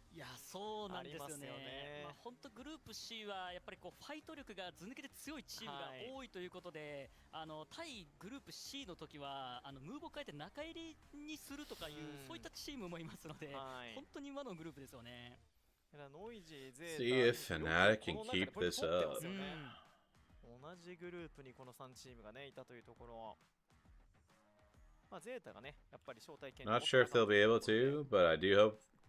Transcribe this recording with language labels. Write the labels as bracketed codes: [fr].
[ja] いやそうなんですよね。まあ、本当グループ C はやっぱりこうファイト力がず抜けて強いチームが多いということで、対グループ C の時はムーブを変えて中入りにするとかいう、そういったチームもいますので、本当に魔のグループですよね。ノイジー、ゼータ、 [en] See if Fnatic can keep this up. [ja] 同じグループにこの3チームがねいたというところ。まあ、ゼータがね、やっぱり招待権 [en] Not sure if they'll be able to, but I do hope